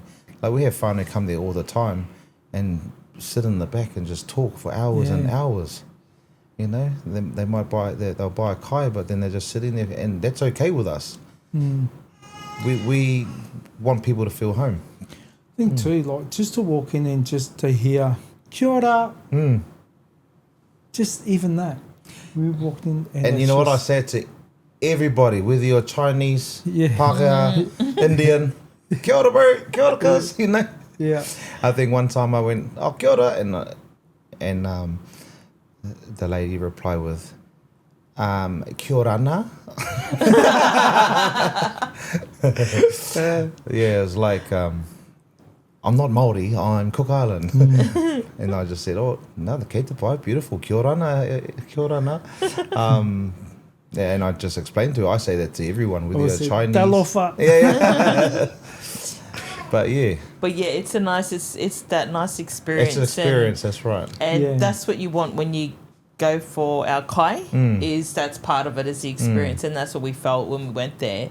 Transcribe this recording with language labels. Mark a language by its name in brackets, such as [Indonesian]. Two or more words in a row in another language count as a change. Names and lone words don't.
[English] Like, we have whānau come there all the time and sit in the back and just talk for hours and hours. You know, they might they'll buy a kai, but then they're just sitting there, and that's okay with us. We want people to feel home. I think too, like, just to walk in and just to hear [Māori] kia ora, [English] just even that. We walked in, and you know what I said to everybody, whether you're Chinese, Pākehā, Indian, [Māori] kia ora [English] bro, [Māori] kia ora [English] cuz, you know. Yeah. I think one time I went, [Māori] oh, kia ora, [English] and the lady replied with, [Rarotongan] kia ora na. [English] Yeah, it was like, I'm not Māori, I'm Cook Island. And I just said, oh, no, the [Māori] kei te pai, [English] beautiful, [Rarotongan] kia ora na. [English] Yeah, and I just explained to her, I say that to everyone, whether you're Chinese. Talofa. Yeah. But yeah, it's that nice experience. It's an experience, that's right. And that's what you want when you go for our kai, is that's part of it, is the experience, and that's what we felt when we went there.